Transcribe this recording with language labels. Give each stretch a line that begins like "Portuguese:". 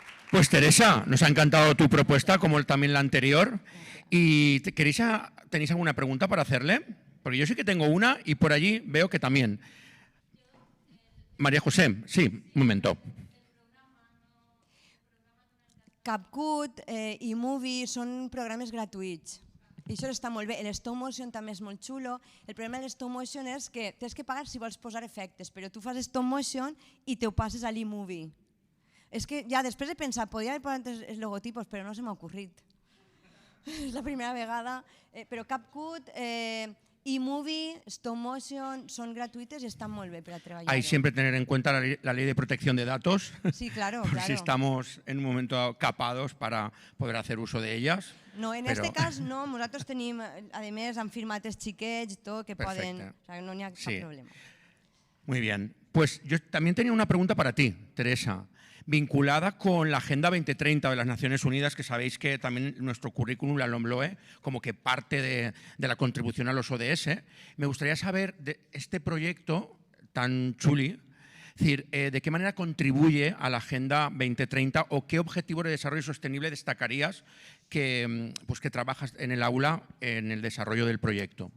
Spanish: Pues Teresa, nos ha encantado tu propuesta, como también la anterior. ¿Y tenéis alguna pregunta para hacerle? Porque yo sí que tengo una y por allí veo que también. María José, sí, un momento.
Catalan: CapCut i Movie són programes gratuïts. I això està molt bé. L'stop motion també és molt xulo. El problema de l'stop motion és que tens que pagar si vols posar efectes, però tu fas stop motion i te ho passes a l'eMovie. És que ja després he pensat, podria haver posat els logotipos, però no se m'ha ocorrit. És la primera vegada.
Spanish: Però CapCut, eMovie, stop motion son gratuites y están muy bien para trabajar. Hay siempre tener en cuenta la ley de protección de datos. Sí, claro, por claro. si estamos en un momento capados para poder hacer uso de ellas.
Catalan: No, en este cas no, nosaltres tenim, a més, han firmat els xiquets i tot, que poden... O sea, no n'hi ha cap problema.
Spanish: Muy bien. Pues yo también tenía una pregunta para ti, Teresa, vinculada con la Agenda 2030 de las Naciones Unidas, que sabéis que también nuestro currículum, la LOMLOE, como que parte de la contribución a los ODS. Me gustaría saber de este proyecto tan chuli, es decir, de qué manera contribuye a la Agenda 2030 o qué objetivos de desarrollo sostenible destacarías que trabajas en el aula en el desarrollo del proyecto.